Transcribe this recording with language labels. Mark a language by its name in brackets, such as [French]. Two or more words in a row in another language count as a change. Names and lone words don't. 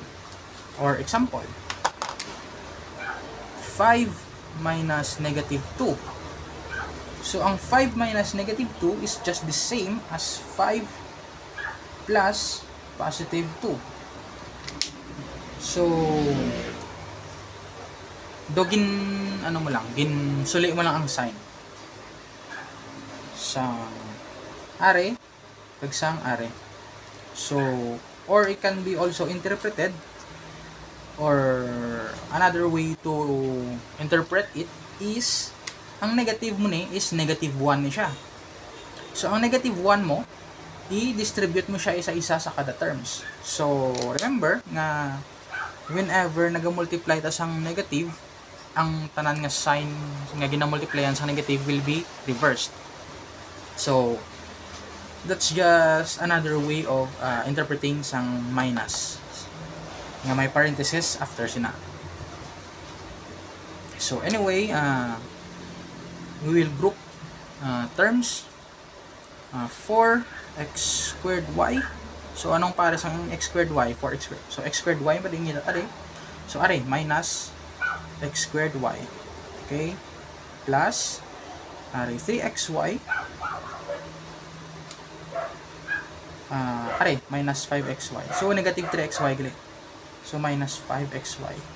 [English] Or example, 5 minus negative 2. So, ang 5 minus negative 2 is just the same as 5 plus positive 2. So, [Hiligaynon] ano mo lang, suli mo lang ang sign. Sang are, kagsang are. [English] So, or it can be also interpreted, or another way to interpret it is, [Hiligaynon] ang negative mo ni is negative 1 ni siya. So, ang negative 1 mo, i-distribute mo siya isa-isa sa kada terms. So, remember nga whenever naga-multiply ta sang negative, ang tanan nga sign nga gina-multiplyan sa negative [English] will be reversed. So, that's just another way of interpreting sang minus. [Hiligaynon] Nga may parenthesis after sina. [English] So, anyway, we will group terms 4x squared y. So, [Hiligaynon] anong para sa x squared y? [English] 4x squared. So, x squared y [Hiligaynon] pa din nila. [English] So, minus x squared y. Okay? Plus, 3xy. Minus 5xy. So, negative 3xy gali. So, minus 5xy.